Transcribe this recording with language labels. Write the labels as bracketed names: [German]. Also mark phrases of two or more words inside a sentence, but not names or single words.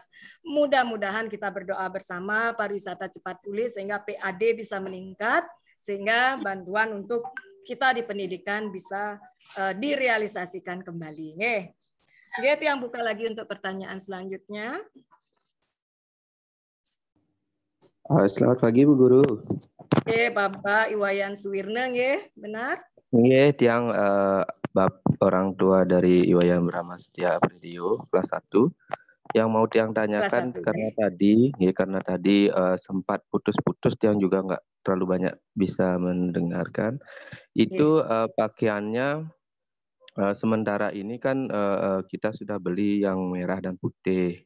[Indonesian] Mudah-mudahan kita berdoa bersama pariwisata cepat pulih sehingga PAD bisa meningkat sehingga bantuan untuk kita di pendidikan bisa direalisasikan kembali. Nggih, yang buka lagi untuk pertanyaan selanjutnya. Selamat pagi Bu Guru. Bapak Iwayan Suwirna nggih, benar? Nggih, tiang orang tua dari Iwayan Brahmastia Pridio kelas 1 yang mau tiang tanyakan karena tadi sempat putus-putus tiang juga nggak terlalu banyak bisa mendengarkan. Itu pakaiannya sementara ini kan kita sudah beli yang merah dan putih.